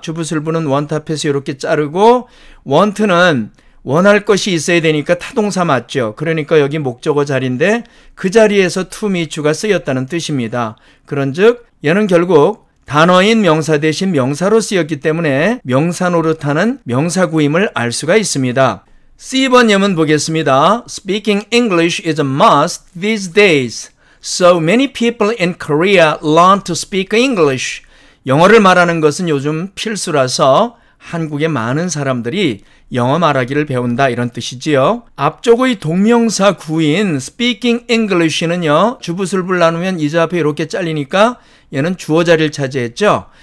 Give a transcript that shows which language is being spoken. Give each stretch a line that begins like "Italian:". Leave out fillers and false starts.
Korean: 주부술부는 want 앞에서 이렇게 자르고 want는 원할 것이 있어야 되니까 타동사 맞죠. 그러니까 여기 목적어 자리인데 그 자리에서 to meet you가 쓰였다는 뜻입니다. 그런즉 얘는 결국 단어인 명사 대신 명사로 쓰였기 때문에 명사 노릇하는 명사구임을 알 수가 있습니다. C번 예문 보겠습니다.
English: Speaking English is a must these days. So many people in Korea learn to speak English.
Korean: 영어를 말하는 것은 요즘 필수라서 한국의 많은 사람들이 영어 말하기를 배운다 이런 뜻이지요. 앞쪽의 동명사 구인 speaking English는요. 주부술부를 나누면 이 앞에 이렇게 잘리니까 얘는 주어 자리를 차지했죠.